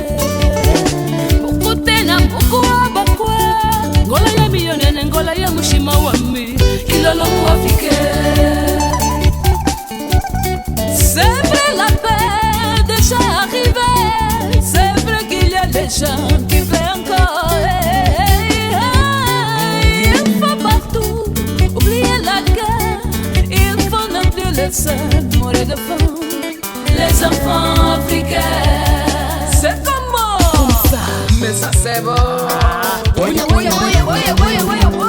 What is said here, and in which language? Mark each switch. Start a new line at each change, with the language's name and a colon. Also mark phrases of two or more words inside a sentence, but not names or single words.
Kimbundu: Mukutena mukuwabakwa. Ngola ya miyonene, ngola ya mushima wami. Kilolo muafike.
French: C'est vrai, la paix déjà arrivée. C'est vrai qu'il y a des gens qui veulent encore. Il faut partout oublier la guerre. Il faut ne plus laisser mourir de faim les enfants africains. C'est comment? Comme ça, mais ça c'est bon. Oye, oye, oye, oye, oye, oye, oye.